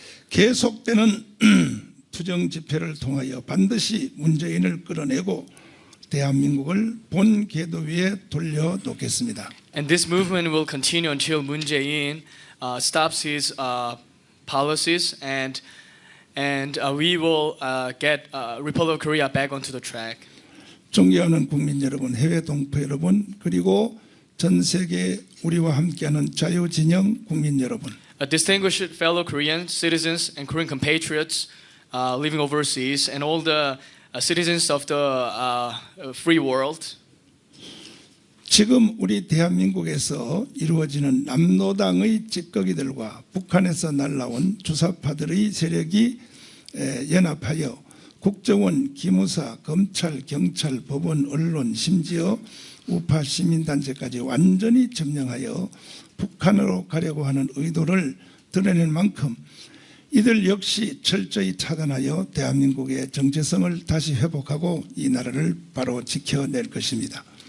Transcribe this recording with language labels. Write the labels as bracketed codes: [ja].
[ko] 계속되는 투정 집회를 통하여 반드시 문재인을 끌어내고 대한민국을 본 궤도 위에 돌려놓겠습니다. [en] And this movement will continue until Moon Jae-in stops his policies, and we will get Republic of Korea back onto the track. [ko] 존경하는 국민 여러분, 해외 동포 여러분, 그리고 전 세계 우리와 함께하는 자유진영 국민 여러분. [en] Distinguished fellow Korean citizens and Korean compatriots living overseas, and all the citizens of the free world. [ko] 지금 우리 대한민국에서 이루어지는 남노당의 찌꺼기들과 북한에서 날라온 주사파들의 세력이 연합하여 국정원, 기무사, 검찰, 경찰, 법원, 언론, 심지어 우파 시민단체까지 완전히 점령하여 북한으로 가려고 하는 의도를 드러낸 만큼 이들 역시 철저히 차단하여 대한민국의 정체성을 다시 회복하고 이 나라를 바로 지켜낼 것입니다.